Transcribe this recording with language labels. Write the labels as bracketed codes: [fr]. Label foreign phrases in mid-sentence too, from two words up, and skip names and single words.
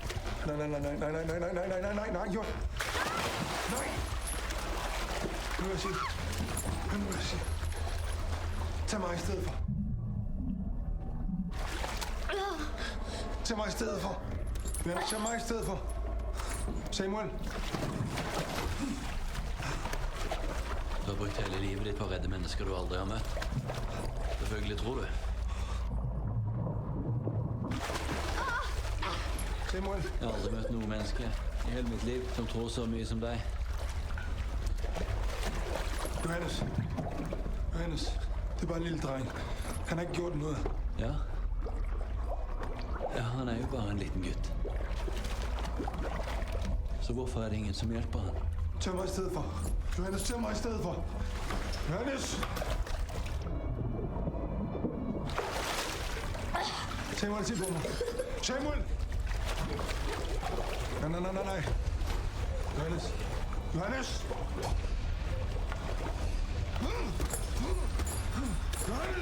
[da] Nej, Jørg. Nej. Nu vil jeg sige. Nu vil jeg sige. Tag mig i stedet for. Tag mig i stedet for. Johannes, tag mig i stedet for. Samuel. [no] Du har brukt hele livet ditt på å redde mennesker du aldri har møtt. Selvfølgelig tror du. Samuel. Jeg har aldri møtt noe menneske i hele mitt liv som tror så mye som deg. [da] Johannes. Johannes. Det er bare en lille dreng. [no] Han har ikke gjort noe. Ja. Ja, han er jo bare en liten gutt. Så hvorfor er det ingen som hjelper han? [da] Tag mig i stedet for. Johannes, tag mig i stedet for. Johannes! Samuel, sig på mig. Samuel! Nej. Johannes. Johannes! Johannes!